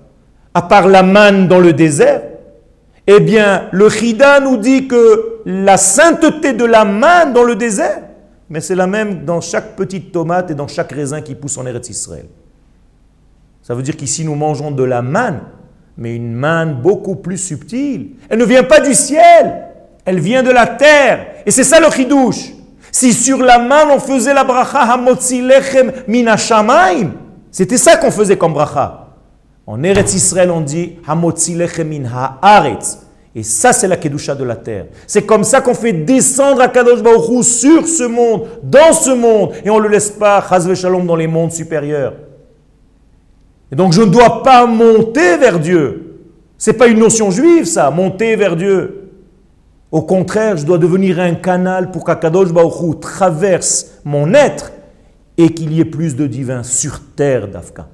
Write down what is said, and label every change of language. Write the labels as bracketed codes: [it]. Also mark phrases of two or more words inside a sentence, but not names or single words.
[fr] À part la manne dans le désert, eh bien, le Chida nous dit que la sainteté de la manne dans le désert, mais c'est la même dans chaque petite tomate et dans chaque raisin qui pousse en Eretz Israël. Ça veut dire qu'ici, nous mangeons de la manne, mais une manne beaucoup plus subtile. Elle ne vient pas du ciel, elle vient de la terre. Et c'est ça le chidouche. Si sur la manne, on faisait la bracha [he] המוציא לחם מן השמים, [fr] c'était ça qu'on faisait comme bracha. En Eretz Israël, on dit [he] המוציא לחם מן הארץ. [fr] Et ça, c'est la kedusha de la terre. C'est comme ça qu'on fait descendre [he] הקדוש ברוך הוא [fr] sur ce monde, dans ce monde, et on ne le laisse pas, [he] חס ושלום, [fr] dans les mondes supérieurs. Et donc, je ne dois pas monter vers Dieu. Ce n'est pas une notion juive, ça, monter vers Dieu. Au contraire, je dois devenir un canal pour qu' [he] הקדוש ברוך הוא [fr] traverse mon être et qu'il y ait plus de divin sur terre d'Afka.